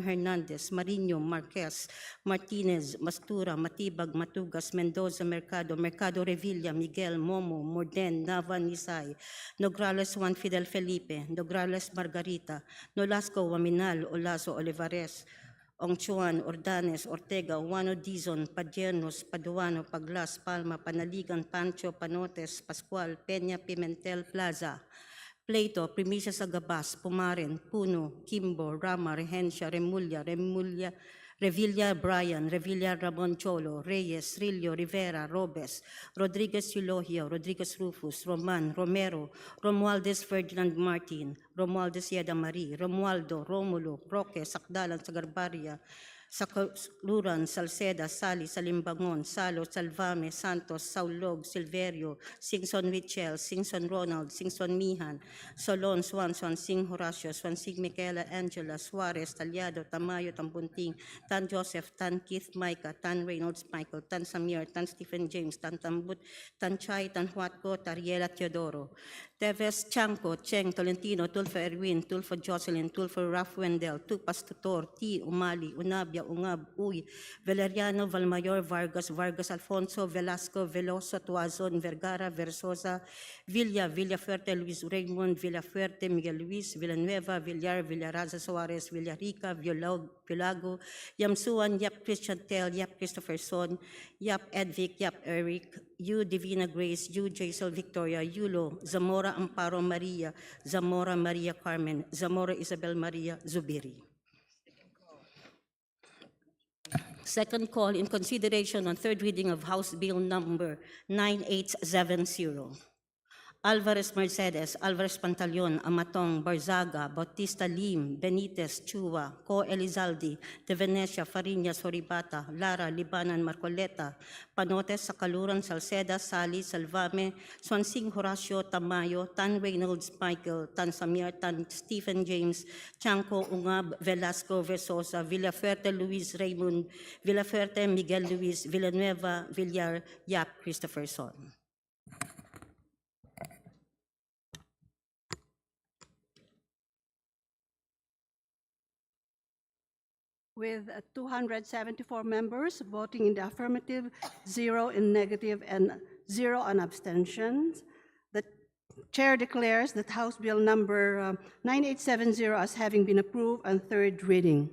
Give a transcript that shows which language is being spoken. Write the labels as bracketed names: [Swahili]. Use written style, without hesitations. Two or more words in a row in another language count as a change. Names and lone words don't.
[English] Hernandez, Marino, Marquez, Martinez, Mastura, Matibag, Matugas, Mendoza, Mercado Revilla, Miguel, Momo, Morden, Nava, Nisay, Nograles, Juan Fidel Felipe, Nograles, Margarita, Nolasco, Waminal, Olazo, Olivares, Ongchuan, Ordanes, Ortega, Juano Dizon, Padiernos, Paduano, Paglas, Palma, Panaligan, Pancho, Panotes, Pascual, Peña, Pimentel, Plaza, Plato, Primicia Sagabas, Pumaren, Puno, Kimbo, Rama, Regencia, Revilla, Brian, Revilla, Ramon Cholo, Reyes, Rillo, Rivera, Robes, Rodriguez Eulogio, Rodriguez Rufus, Roman, Romero, Romualdez Ferdinand Martin, Romualdez Yeda Marie, Romualdo, Romulo, Roque, Sakdalan, Sagarbaria, Luran, Salceda, Sali, Salimbangon, Salo, Salvame, Santos, Saulog, Silverio, Singson Michel, Singson Ronald, Singson Mihan, Solon, Swanson, Sing Horacio, Swansing Michaela, Angela, Suarez, Talyado, Tamayo, Tambunting, Tan Joseph, Tan Keith Micah, Tan Reynolds Michael, Tan Samir, Tan Stephen James, Tan Tambut, Tan Chay, Tan Huatco, Tariela Teodoro, Teves, Chanco, Cheng, Tolentino, Tulfo Erwin, Tulfo Jocelyn, Tulfo Ralph Wendell, Tupas Tutor, T. Umali, Unabia, Arabia, Ungab, Uy, Valeriano, Valmayor, Vargas, Vargas Alfonso, Velasco, Veloso, Tuazon, Vergara, Versosa, Villa, Villafuerte, Luis Raymond, Villafuerte, Miguel Luis, Villanueva, Villar, Villaraza Suarez, Villarica, Villago, Yamsuan, Yap Christian Tel, Yap Christopher Son, Yap Edvic, Yap Eric, Yu Divina Grace, Yu Jaisal Victoria, Yulo, Zamora Amparo Maria, Zamora Maria Carmen, Zamora Isabel Maria Zubiri. Second call in consideration on third reading of House Bill number 9870. Alvarez Mercedes, Alvarez Pantaleon, Amatong, Barzaga, Bautista Lim, Benitez, Chua, Co Elizalde, De Venecia, Fariñas, Horibata, Lara, Libanan, Marcoleta, Panotes, Sakaluran, Salceda, Sali, Salvame, Swansing, Horacio, Tamayo, Tan Reynolds, Michael, Tan Samir, Tan Stephen James, Chanco, Ungab, Velasco, Versosa, Villafuerte, Luis Raymond, Villafuerte, Miguel Luis, Villanueva, Villar, Yap, Christopher Son. With 274 members voting in the affirmative, 0 in negative, and 0 on abstentions, the chair declares that House Bill number 9870 as having been approved on third reading.